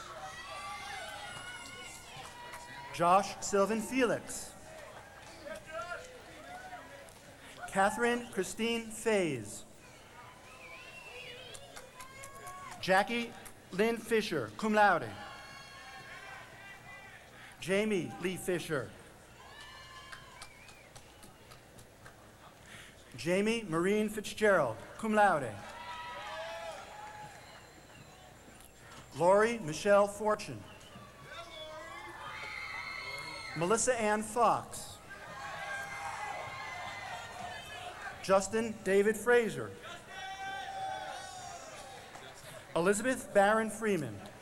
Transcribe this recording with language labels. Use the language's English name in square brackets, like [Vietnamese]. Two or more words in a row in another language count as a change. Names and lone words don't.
[English] Josh Sylvan Felix. Catherine Christine Fays. Jackie Lynn Fisher, [Latin] cum laude. [English] Jamie Lee Fisher. Jamie Maureen Fitzgerald, [Latin] cum laude. [English] Lori Michelle Fortune. Melissa Ann Fox. Justin David Fraser. Elizabeth Barron Freeman.